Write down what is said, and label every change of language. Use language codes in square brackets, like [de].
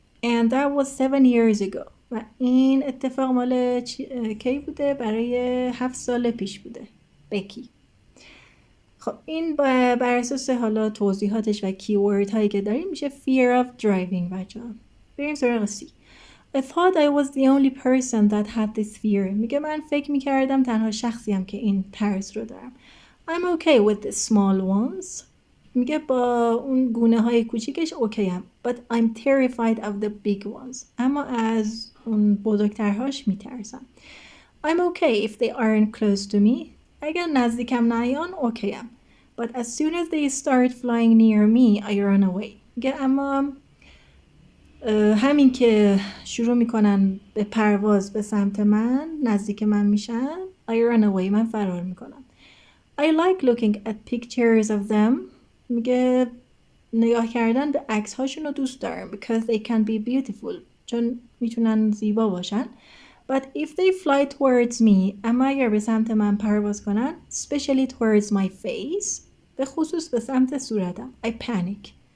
[en] And that was 7 years ago. [fa] و این اتفاق مال کی بوده؟ برای 7 سال پیش بوده. بکی. خب این بر اساس حالا توضیحاتش و کیورد هایی که داریم میشه [en] fear of driving [fa] بچه ها. بریم سراغ سی. [en] I thought I was the only person that had this fear. [fa] میگه من فکر میکردم تنها شخصیم که این ترس رو دارم. [en] I'm okay with the small ones. [fa] میگه با اون گونه های کوچیکش اوکیم. [en] But I'm terrified of the big ones. [fa] اما از اون بزرگترهاش میترسم. [en] I'm okay if they aren't close to me. [fa] اگر نزدیکم نیان اوکیم. [en] But as soon as they start flying near me, I run away. [fa] میگه اما همین که شروع میکنن به پرواز به سمت من، نزدیک من میشن، [en] I run away. [fa] من فرار میکنم. [en] I like looking at pictures of them. [fa] میگه نگاه کردن به عکس هاشون رو دوست دارم [en] because they can be beautiful. [fa] چون میتونن زیبا باشن. [en] But if they fly towards me, [fa] اما اگر به سمت من پرواز کنن, [en] especially towards my face, [fa] به خصوص به سمت صورتم, [en] I panic.